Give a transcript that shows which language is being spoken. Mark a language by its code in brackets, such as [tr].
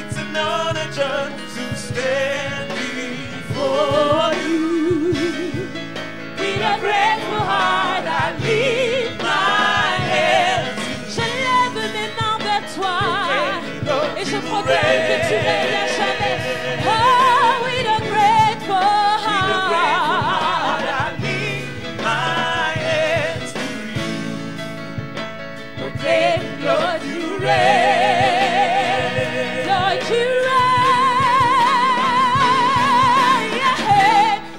[en] It's an honor just to stand before you. With a grateful heart, I lift my hands. [fr] Je lève mes mains vers toi et je proclame que tu règnes à jamais. [en] Oh, with a grateful heart. I lift my hands to you. Proclaim, Lord, you reign. Lord, you reign. Yeah.